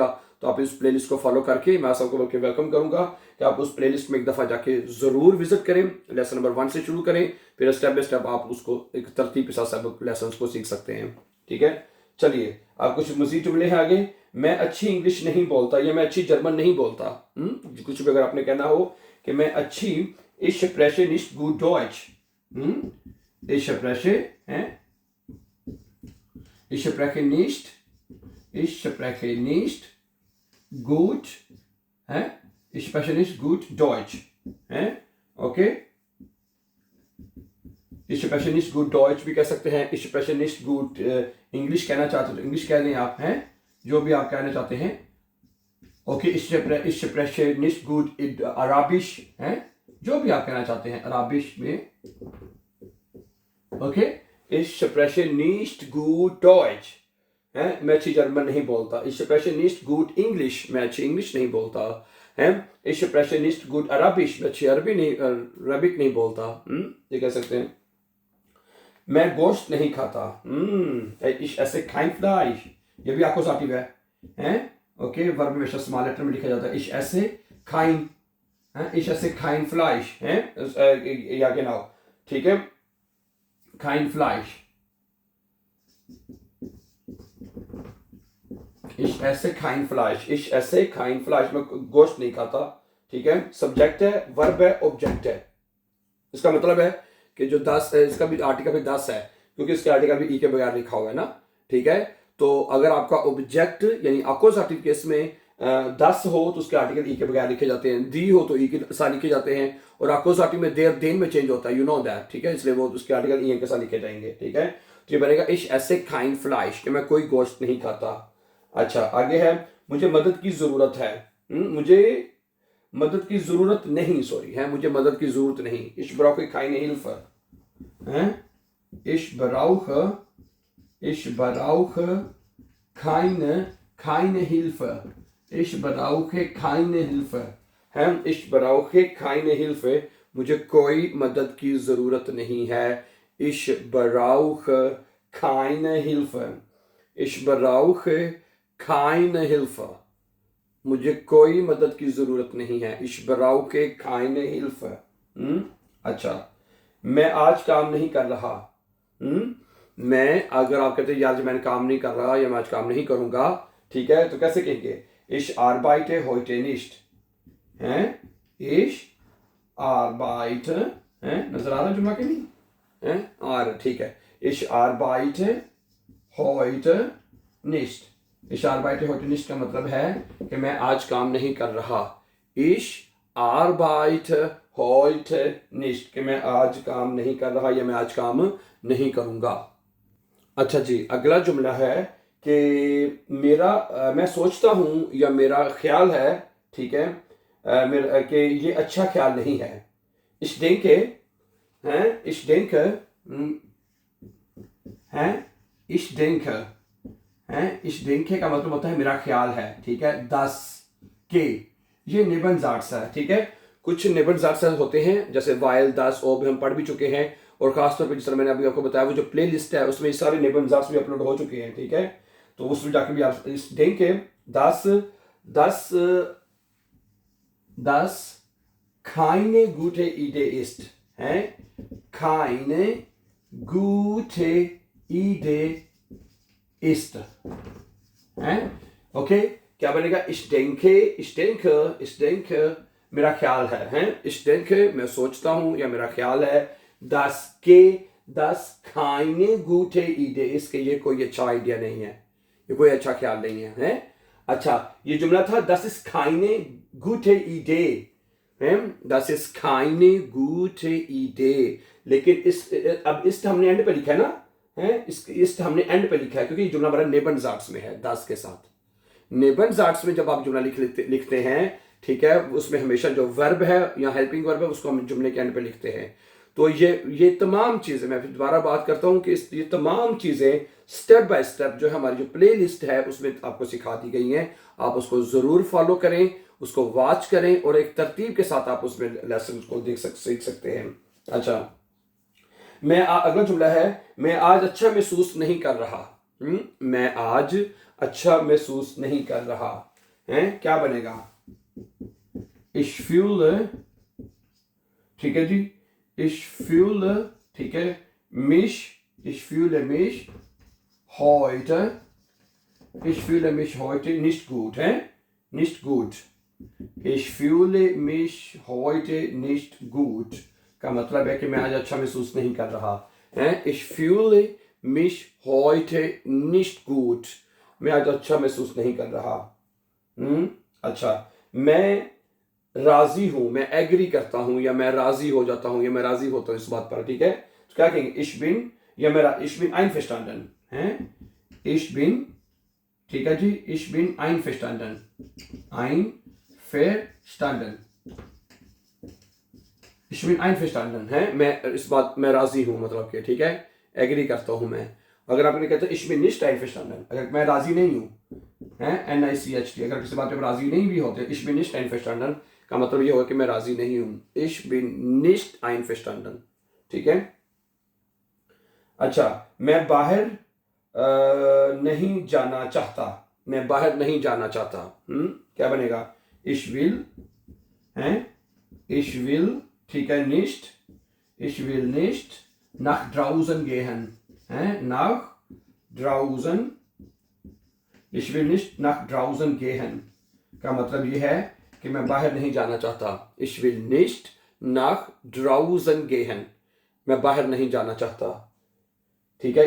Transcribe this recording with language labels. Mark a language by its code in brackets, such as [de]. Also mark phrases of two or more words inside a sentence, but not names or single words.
[hi] तो आप इस [en] play list [hi] को फॉलो करके मैं सबको बल्कि वेलकम करूंगा कि आप उस [en] play list [hi] में एक दफ़ा जाके ज़रूर विजिट करें। [en] lesson number 1 [hi] से शुरू करें, फिर [en] step by step [hi] आप उसको एक तरतीब के साथ सब लेसन को सीख सकते हैं, ठीक है। चलिए, आप कुछ मजीद जुमले हैं आगे। मैं अच्छी इंग्लिश नहीं बोलता या मैं अच्छी जर्मन नहीं बोलता। कुछ भी अगर आपने कहना हो कि मैं अच्छी, [de] ich spreche nicht gut Deutsch, ich spreche nicht gut, ich spreche nicht gut Deutsch, ओके। ich spreche nicht gut Deutsch [hi] भी कह सकते हैं, [de] ich spreche nicht gut [hi] इंग्लिश कहना चाहते हो तो इंग्लिश कह दें आप, हैं जो भी आप कहना चाहते हैं, ओके। [de] ich spreche nicht gut Arabisch, [hi] जो भी आप कहना चाहते हैं अराबिश में, ओके। [de] ich spreche nicht gut Deutsch, [hi] मैं अच्छी जर्मन नहीं बोलता। [de] ich spreche nicht gut English, [hi] मैं अच्छी इंग्लिश नहीं बोलता, [de] ich spreche nicht gut Arabisch, [hi] मैं अच्छी अरबिक नहीं बोलता, ये कह सकते हैं। मैं गोश्त नहीं खाता, [de] ich esse kein Fleisch, [hi] ये भी अक्कुसाटिव है, ओके। वर्ब हमेशा [en] small letter [hi] में लिखा जाता है। [de] ich esse kein Fleisch, या genau, [hi] ठीक है, [de] kein Fleisch, ich esse kein Fleisch, [hi] मैं गोश्त नहीं खाता, ठीक है। सब्जेक्ट है, वर्ब है, ऑब्जेक्ट है। इसका मतलब है कि जो 10 है, इसका भी आर्टिकल भी 10 है क्योंकि इसके आर्टिकल भी ई के बगैर लिखा हुआ है ना, ठीक है। तो अगर आपका ऑब्जेक्ट यानी अक्वजाटिव केस में 10 हो तो उसके आर्टिकल ई के बगैर लिखे जाते हैं, दी हो तो ई के साथ लिखे जाते हैं, और अक्वजाटिव में [de] der den [hi] में चेंज होता है, [en] you know that, [hi] ठीक है। इसलिए वो उसके आर्टिकल ई के साथ लिखे जाएंगे, ठीक है। तो ये बनेगा [de] ich esse kein Fleisch, [hi] कि मैं कोई गोश्त नहीं खाता। अच्छा, आगे है मुझे मदद की जरूरत है, मुझे मदद की जरूरत नहीं, सॉरी है, मुझे मदद की जरूरत नहीं। [de] ich brauche keine Hilfe, ich brauche keine Hilfe. Ich brauche keine Hilfe. है ich brauche keine Hilfe. [hi] मुझे कोई मदद की ज़रूरत नहीं है. [de] Ich brauche keine Hilfe. Ich brauche keine Hilfe. [hi] मुझे कोई मदद की ज़रूरत नहीं है. [de] Ich brauche keine Hilfe. [hi] अच्छा, मैं आज काम नहीं कर रहा. मैं, अगर आप कहते हैं यार मैंने काम नहीं कर रहा या मैं आज काम नहीं करूँगा, ठीक है, तो कैसे कहेंगे? [de] Ich arbeite heute nicht. हैं? Ich arbeite, [hi] हैं? नजर आ रहा है जुम्ला के लिए? हैं? और ठीक है. [de] Ich arbeite heute nicht. Ich arbeite heute nicht [hi] का मतलब है कि मैं आज काम नहीं कर रहा. [de] Ich arbeite heute nicht [hi] कि मैं आज काम नहीं कर रहा या मैं आज काम नहीं करूँगा. अच्छा जी, अगला जुमला है कि मैं सोचता हूँ या मेरा ख्याल है, ठीक है, कि ये अच्छा ख्याल नहीं है. [de] Ich denke, हैं? Ich denke, हैं? Ich denke, [hi] हैं? [de] Ich denke [hi] का मतलब होता है मेरा ख्याल है, ठीक है. das के ये नेबनज़ाट्स है, ठीक है. कुछ नेबनज़ाट्स होते हैं जैसे वाइल, [de] das, ob [hi] हम पढ़ भी चुके हैं, और खासतौर पे जिस तरह मैंने अभी आपको बताया वो जो प्ले लिस्ट है उसमें ये सारे नेबनज़ाट्स भी अपलोड हो चुके हैं, ठीक है. तो उसमें जाकर भी आप इस देंगे [de] das keine gute Idee ist, [hi] हैं? [de] keine gute Idee ist, [hi] हैं? ओके, क्या बनेगा? [de] ich denke [hi] मेरा ख्याल है, हैं? [de] ich denke [hi] मैं सोचता हूँ या मेरा ख्याल है. [de] das keine gute Idee ist [hi] कि ये कोई अच्छा आइडिया नहीं है, ये कोई अच्छा ख्याल नहीं है, हैं? अच्छा, ये जुमला था [de] das ist keine gute Idee, [hi] हैं? [de] das ist keine gute Idee. [hi] लेकिन अब इस हमने एंड पे लिखा है ना, हैं? इस हमने एंड पे लिखा है क्योंकि ये जुमला हमारा नेबनज़ाट्स में है, das के साथ. नेबनज़ाट्स में जब आप जुमला लिखते हैं, ठीक है, उसमें हमेशा जो वर्ब है या [en] helping verb [hi] है उसको हम जुमले के एंड पे लिखते हैं. तो ये तमाम चीज़ें, मैं फिर दोबारा बात करता हूँ कि ये तमाम चीज़ें [en] step by step [hi] जो है हमारी जो [en] play list [hi] है उसमें आपको सिखा दी गई हैं. आप उसको ज़रूर फॉलो करें, उसको वॉच करें और एक तरतीब के साथ आप उसमें लेसन को सीख सकते हैं. अच्छा, अगला जुमला है मैं आज अच्छा महसूस नहीं कर रहा. मैं आज अच्छा महसूस नहीं कर रहा, हैं? क्या बनेगा? [de] ich fühle, [hi] ठीक है जी, [de] ich fühle, [hi] ठीक है, [de] ich fühle mich heute nicht gut, हैं? nicht gut. ich fühle mich heute nicht gut [hi] का मतलब है कि मैं आज अच्छा महसूस नहीं कर रहा, हैं? [de] ich fühle mich heute nicht gut, [hi] मैं आज अच्छा महसूस नहीं कर रहा. अच्छा, मैं राजी हूं, मैं एग्री करता हूं या मैं राजी हो जाता हूं या मैं राजी होता हूं इस बात पर, ठीक है. तो क्या कहेंगे? [de] ich bin einverstanden, हैं? ich bin, [hi] ठीक है जी, [de] ich bin einverstanden, ich bin einverstanden, [hi] हैं? मैं राजी हूं मतलब कि, ठीक है, एग्री करता हूं मैं. अगर आपने कहते [de] ich bin nicht einverstanden, [hi] अगर मैं राजी नहीं हूं, हैं? NICHT, अगर किसी बात पे राजी नहीं भी होते, [de] ich bin nicht einverstanden [hi] का मतलब ये होगा कि मैं राजी नहीं हूं. [de] ich bin nicht einverstanden, [hi] ठीक है. अच्छा, मैं बाहर नहीं जाना चाहता, मैं बाहर नहीं जाना चाहता. क्या बनेगा? [de] ich will, हैं? ich will, [hi] ठीक है, [de] nicht, ich will nicht nach draußen gehen, हैं? nach draußen, ich will nicht nach draußen gehen [hi] का मतलब ये है कि मैं बाहर नहीं जाना चाहता. [de] ich will nicht nach draußen gehen, [hi] मैं बाहर नहीं जाना चाहता, ठीक है.